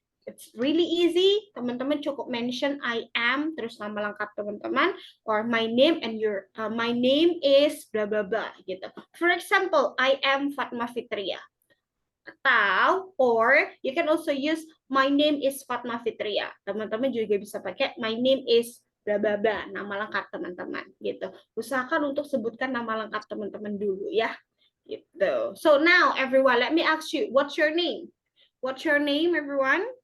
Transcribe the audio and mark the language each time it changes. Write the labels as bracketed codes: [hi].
[en] It's really easy. [id] Teman-teman cukup mention I am terus nama lengkap teman-teman [en] or my name and your my name is blah blah blah gitu. For example, I am Fatma Fitria. Atau or you can also use my name is Fatma Fitria. [id] Teman-teman juga bisa pakai [en] my name is blah blah blah, [id] nama lengkap teman-teman gitu. Usahakan untuk sebutkan nama lengkap teman-teman dulu ya. Gitu. [en] So now everyone, let me ask you, what's your name? What's your name, everyone?